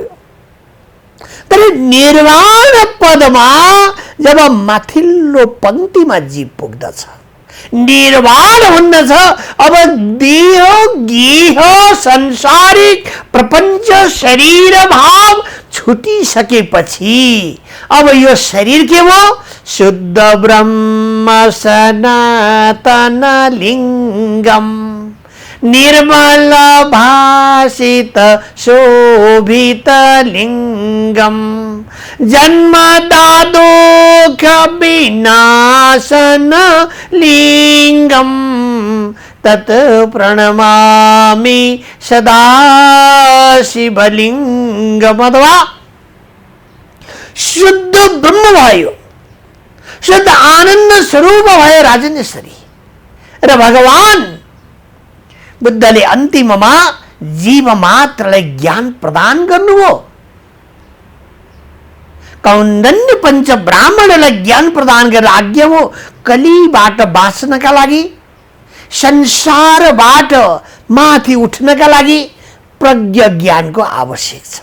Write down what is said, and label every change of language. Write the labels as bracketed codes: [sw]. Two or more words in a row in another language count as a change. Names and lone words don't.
[ne] तर निर्वाण पदमा जब माथिल्लो पङ्क्तिमा जीव पुग्दछ, निर्वाण हुँदछ, अब देह गेह संसारिक प्रपञ्च शरीर भाव छुटिसकेपछि अब यो शरीर के हो? [sa] शुद्ध ब्रह्म सनातन लिङ्गम, निर्मल भासित शोभित लिङ्गम, जन्मदादोख विनाशन लिङ्गम, तत् प्रणमामि सदा शिवलिङ्गम। [ne] अथवा शुद्ध ब्रह्म भयो, शुद्ध आनन्द स्वरूप भयो राजनेश्वरी। र भगवान बुद्धले अन्तिममा जीव मात्रलाई ज्ञान प्रदान गर्नुभयो। कौण्डन्य पञ्च ब्राह्मणलाई ज्ञान प्रदान गरेर आज्ञा हो, कलीबाट बाँच्नका लागि, संसारबाट माथि उठ्नका लागि प्रज्ञ ज्ञानको आवश्यक छ।